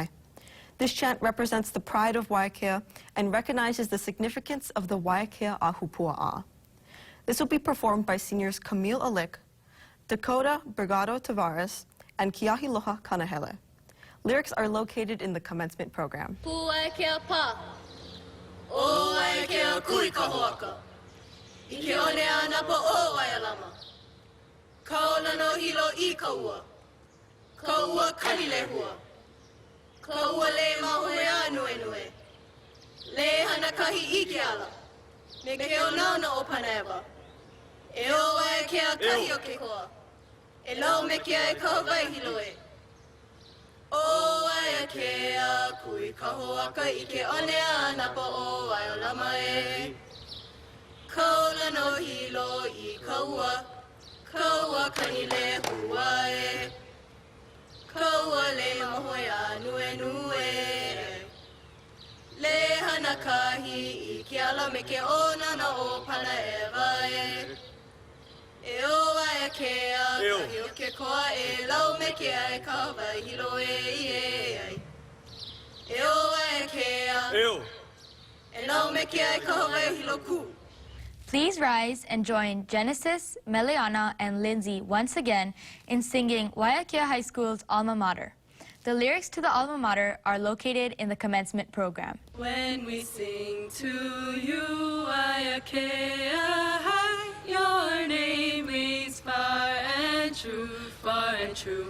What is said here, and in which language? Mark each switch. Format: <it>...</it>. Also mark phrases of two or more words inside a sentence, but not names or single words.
<en>This chant represents the pride of Waiakea and recognizes the significance of the Waiakea Ahupua'a. This will be performed by seniors Camille Alick, Dakota Brigado Tavares, and Kiahiloha Kanahele. Lyrics are located in the commencement program.</en> <haw>Waiakea pa. O Waiakea kui ka hoaka. Ike one ana po o Waialama. Kaona no hilo I kaua. Kaua kalilehua. Kaua le mahoe anu enue. Le hana kahi ike ala. Me ke o nauna o Panaewa. E o Waiakea kahi o ke hoa. E lau me kia e kahawai hiloe. O Waiakea kui ka hoaka ike one ana po o Waialama e. Kaona no hilo I kaua. Kaua kanile hua e. Kaua le mahoe anu e. Le hana kahi I ke ala me ke ona na o Panaewa e. E o Waiakea kahi o ke koa e lau me ke ai kahawai hilo e ai. E o Waiakea e lau me ke ai kahawai hilo ku.</haw> <en>Please rise and join Genesis, Meliana, and Lindsay once again in singing Waiakea High School's alma mater. The lyrics to the alma mater are located in the commencement program. When we sing to you, Waiakea High, your name reads far and true, far and true.</en>